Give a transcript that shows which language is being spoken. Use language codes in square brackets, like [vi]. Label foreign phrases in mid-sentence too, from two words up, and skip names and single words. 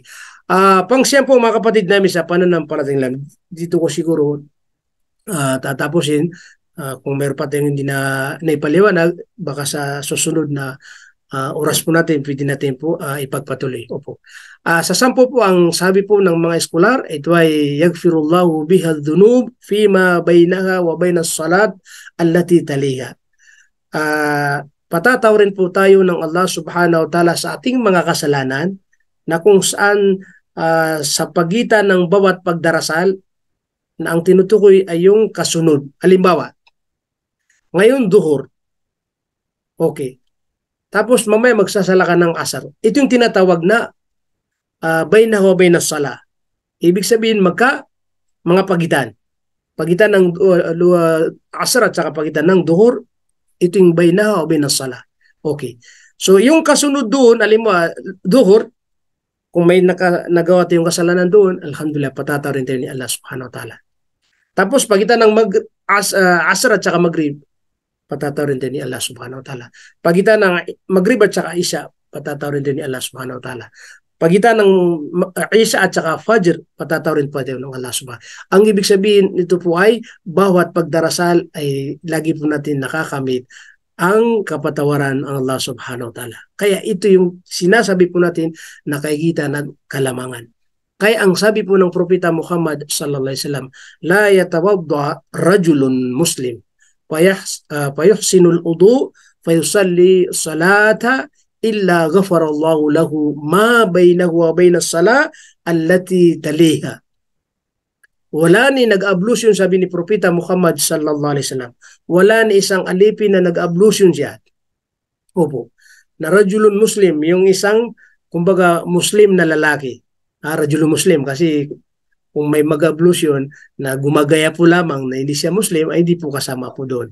[tl] Pang-siyam po mga kapatid namin sa pananampalatayang Islam, dito ko siguro tatapusin. Kung mayroon pa tayong hindi na naipaliwanag, baka sa susunod na oras po natin, pwede natin po ipagpatuloy. Opo. Sa 10 po, ang sabi po ng mga eskolar, ito ay [ar] يغفر الله بها ذنوب فيما بينها وبين الصلاة التي تليها. [tl] Patatawarin po tayo ng Allah [ar] سبحانه وتعالى [tl] sa ating mga kasalanan na kung saan sa pagitan ng bawat pagdarasal na ang tinutukoy ay yung kasunod. Halimbawa, ngayon duhur. Okay. Tapos mamaya magsasala ka ng asar. Ito yung tinatawag na [ar] بينه وبين الصلاة. [tl] Ibig sabihin mga pagitan. Pagitan ng asar at saka pagitan ng duhur, ito yung [ar] بينه وبين الصلاة. [tl] Okay. So yung kasunod doon, halimbawa duhur, kung may nagawa tayong kasalanan doon, alhamdulillah, patatawarin tayo ni Allah [ar] سبحانه وتعالى. [tl] Tapos pagitan ng asar at saka maghrib, patatawarin tayo ni Allah [ar] سبحانه وتعالى. [tl] Pagitan ng maghrib at saka isya, patatawarin tayo ni Allah [ar] سبحانه وتعالى. [tl] pagitan ng Isha at saka Fajr, patatawarin po tayo ng Allah subhanahu. Ang ibig sabihin nito po ay bawat pagdarasal ay lagi po natin nakakamit ang kapatawaran ng Allah [ar] سبحانه وتعالى. [tl] Kaya ito yung sinasabi po natin na nakikita ng kalamangan. Kaya ang sabi po ng Propeta Muhammad [ar] صلى الله عليه وسلم, لا يتوضأ رجل مسلم فيحسن الوضوء فيصلي صلاة إلا غفر الله له ما بينه وبين الصلاة التي تليها. [tl] Wala ni nag-ablusyon, sabi ni Propeta Muhammad [ar] صلى الله عليه وسلم. [tl] Wala ni isang alipin na nag-ablusyon siya. Opo. Na [ar] رجل مسلم, [tl] yung isang kumbaga muslim na lalaki. [ar] رجل مسلم [tl] kasi kung may mag-ablusyon na gumagaya po lamang na hindi siya muslim ay hindi po kasama po doon.